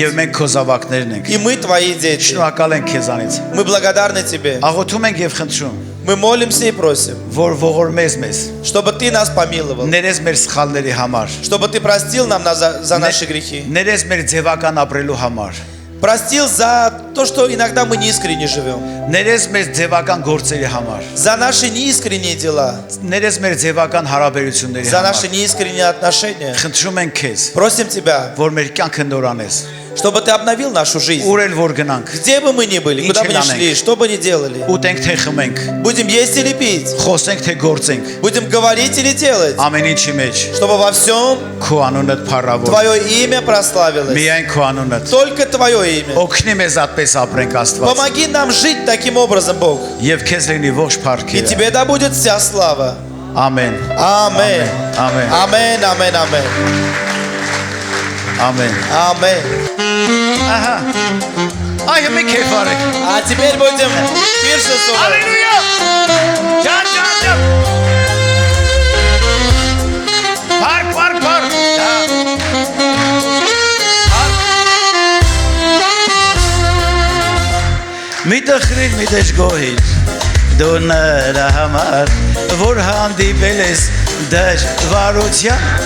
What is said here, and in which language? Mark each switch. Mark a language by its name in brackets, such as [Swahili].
[Armenian] եւ մենք քո զավակներն ենք։ [Russian] и мы Твои дети. [Armenian] Շնորհակալ ենք քեզանից։ [Russian] Мы благодарны Тебе. [Armenian] Աղոթում ենք եւ խնդրում, [Russian] Мы молимся и просим, [Armenian] որ ողորմես մեզ, [Russian] чтобы Ты нас помиловал, [Armenian] ներես մեր սխալների համար, [Russian] чтобы Ты простил нам за наши грехи, [Armenian] ներես մեր ձևական ապրելու համար, [Russian] простил за то, что иногда мы неискренне живем, [Armenian] ներես մեր ձևական գործերի համար, [Russian] за наши неискренние дела, [Armenian] ներես մեր ձևական հարաբերությունների [Russian] за наши [Armenian] համար։ [Russian] неискренние отношения. [Armenian] Խնդրում ենք քեզ, [Russian] Просим Тебя, [Armenian] որ մեր կյանքը նորանես, [Russian] чтобы Ты обновил нашу жизнь. [Armenian] ուր էլ որ գնանք, [Russian] Где бы мы ни были, куда бы ни шли, что бы ни делали, [Armenian] ուտենք թե խմենք, [Russian] будем есть или пить, [Armenian] խոսենք թե գործենք, [Russian] будем говорить или делать, [Armenian] ամեն ինչի մեջ [Russian] чтобы во всем [Armenian] քո անունդ փառավոր, [Russian] Твое имя прославилось. [Armenian] միայն քո անունդ։ [Russian] Только Твое имя. [Armenian] Օգնի մեզ այդպես ապրենք Աստված։ [Russian] Помоги нам жить таким образом, Бог. [Armenian] Եվ քեզ լինի ողջ [Russian] И [Armenian] փառքերը։ [Russian] Тебе да будет вся слава. [Armenian] Ամեն։ [Russian] Аминь. [Armenian] Ամեն։ [Russian] Аминь, аминь, аминь. [Armenian] Ամեն։ [Russian] Аминь. [Armenian] Ահա։ Այ մի քեֆարեք։ [Russian] А теперь будем пиршествовать. [Armenian] Հալելույա։ Ջան, ջան, ջան։ Փառք, փառք, փառք։ Մի տխրիր, մի դժգոհիր, դու նրա համար, որ հանդիպել ես դժվարության,